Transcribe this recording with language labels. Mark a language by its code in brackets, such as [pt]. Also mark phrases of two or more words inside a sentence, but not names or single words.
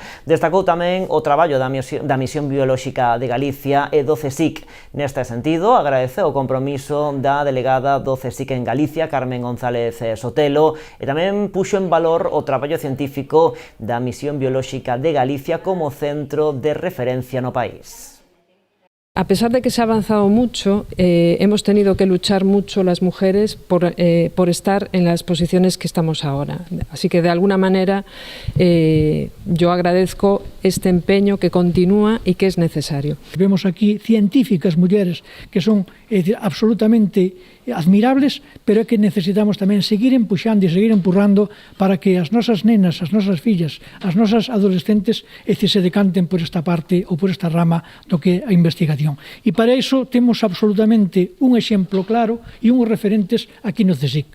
[gl] Destacou tamén o traballo da Misión Biolóxica de Galicia e do CSIC. Neste sentido, agradeceu o compromiso da delegada do CSIC en Galicia, Carmen González Sotelo, e tamén puxo en valor o traballo científico da Misión Biolóxica de Galicia como centro de referencia no país. [es] A pesar de que se ha avanzado mucho, hemos tenido que luchar mucho las mujeres por estar en las posiciones que estamos ahora. Así que de alguna manera yo agradezco este empeño que continúa y que es necesario. [gl] Vemos aquí científicas mulleres que son absolutamente admirables, pero é que necesitamos tamén seguir empuxando e seguir empurrando para que as nosas nenas, as nosas fillas, as nosas adolescentes se decanten por esta parte ou por esta rama do que é a investigación. E para iso temos absolutamente un exemplo claro e uns referentes aquí no CSIC.